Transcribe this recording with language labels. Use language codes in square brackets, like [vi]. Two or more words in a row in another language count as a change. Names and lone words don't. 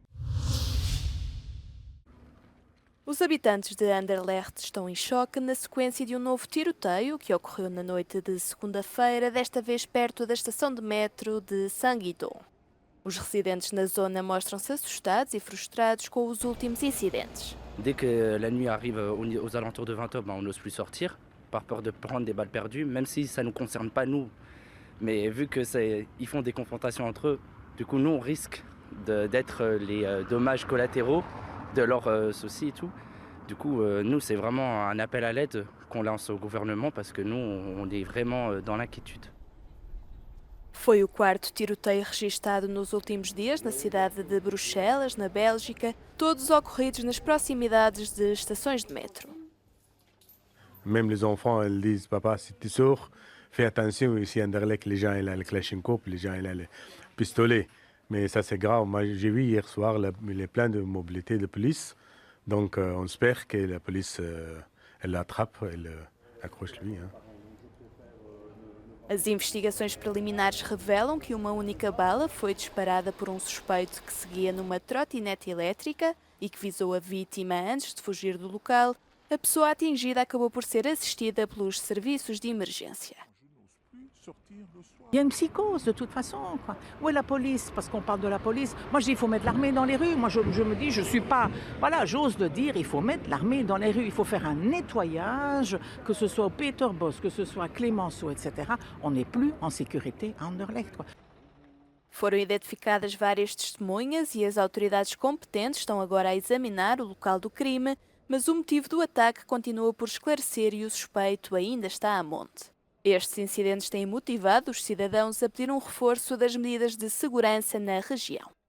[pt] Os habitantes de Anderlecht estão em choque na sequência de um novo tiroteio que ocorreu na noite de segunda-feira, desta vez perto da estação de metro de Saint-Guidon. Os residentes na zona mostram-se assustados e frustrados com os últimos incidentes. [fr] Dès que la nuit arrive aux alentours de 20 h, on n'ose plus sortir, par peur de prendre des balles perdues, même si ça ne nous concerne pas nous. Mais vu qu'ils font des confrontations entre eux, du coup nous on risque d'être les dommages collatéraux de leurs soucis et tout. Du coup, nous, c'est vraiment un appel à l'aide qu'on lance au gouvernement parce que nous, on est vraiment dans l'inquiétude. [pt] Foi o quarto tiroteio registado nos últimos dias na cidade de Bruxelas, na Bélgica, todos ocorridos nas proximidades de estações de metro. [fr] Même les enfants, ils disent, papa, si tu sors, fais attention, ici à Anderlecht, les gens, ils ont le Kalachnikov, les gens, ils ont le pistolet. Mais ça, c'est grave. Moi, j'ai vu hier soir les plans de mobilité de police. Donc, on espère que la police, elle l'attrape, elle accroche lui. Hein. [pt] As investigações preliminares revelam que uma única bala foi disparada por um suspeito que seguia numa trotinete elétrica e que visou a vítima antes de fugir do local. A pessoa atingida acabou por ser assistida pelos serviços de emergência. [fr] Il y a une psychose de toute façon, quoi. Où est la police? Parce qu'on parle de la police. Moi, je dis, il faut mettre l'armée dans les rues. Moi, je me dis, je suis pas... Voilà, j'ose le dire, il faut mettre l'armée dans les rues. Il faut faire un nettoyage, que ce soit au Peterbos, que ce soit à Clémenceau, etc. On n'est plus en sécurité à Anderlecht, quoi. [pt] Foram identificadas várias testemunhas e as autoridades competentes estão agora a examinar o local do crime, mas o motivo do ataque continua por esclarecer e o suspeito ainda está a monte. Estes incidentes têm motivado os cidadãos a pedir um reforço das medidas de segurança na região.